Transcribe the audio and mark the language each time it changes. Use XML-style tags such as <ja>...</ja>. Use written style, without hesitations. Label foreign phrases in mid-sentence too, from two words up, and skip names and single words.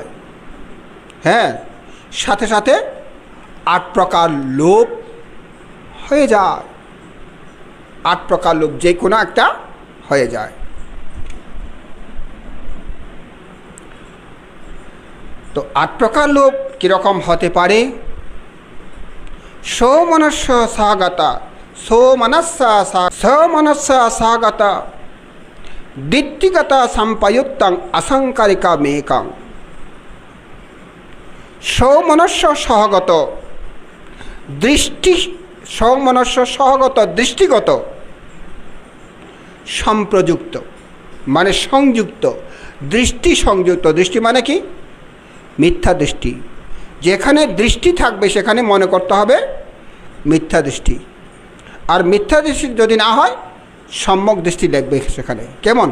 <bn>হ্যাঁ, সাথে সাথে 8 প্রকার লোভ হয়ে যায়। 8 প্রকার লোভ যে কোনো একটা হয়ে যায়। তো 8 প্রকার লোভ কীরকম হতে পারে?</bn> <pi>সৌমনস্য সাগতা, সৌমনস্য সাগতা দিট্টিগতা সম্পয়ুক্তং অসংকারিকা মেকং।</pi> <bn>সৌমনস্য সহগত দৃষ্টি, সৌমনস্য সহগত দৃষ্টিগত, সম্প্রযুক্ত মানে সংযুক্ত, দৃষ্টি সংযুক্ত। দৃষ্টি মানে কি? মিথ্যা দৃষ্টি। যেখানে দৃষ্টি থাকবে সেখানে মনে করতে হবে মিথ্যা দৃষ্টি, আর মিথ্যা দৃষ্টি যদি না হয় সম্যক দৃষ্টি দেখবে সেখানে। কেমন?</bn>